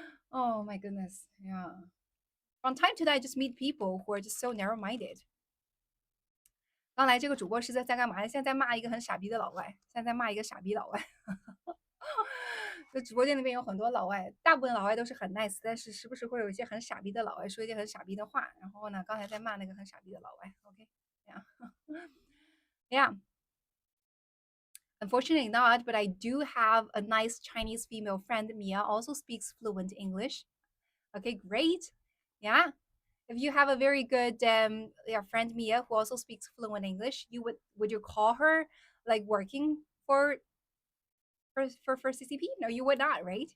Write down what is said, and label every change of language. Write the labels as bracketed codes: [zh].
[en] Oh my goodness, yeah. From time to time, I just meet people who are just so narrow-minded. [zh] 刚才这个主播是在干嘛？现在在骂一个很傻逼的老外，现在在骂一个傻逼老外。就直播间那边有很多老外，大部分老外都是很 nice，但是时不时会有一些很傻逼的老外说一些很傻逼的话。然后呢，刚才在骂那个很傻逼的老外。 [en] OK，yeah，yeah。 Unfortunately not, but I do have a nice Chinese female friend. Mia also speaks fluent English. Okay, great. Yeah. If you have a very good friend Mia who also speaks fluent English, would you call her like working for CCP? No, you would not, right?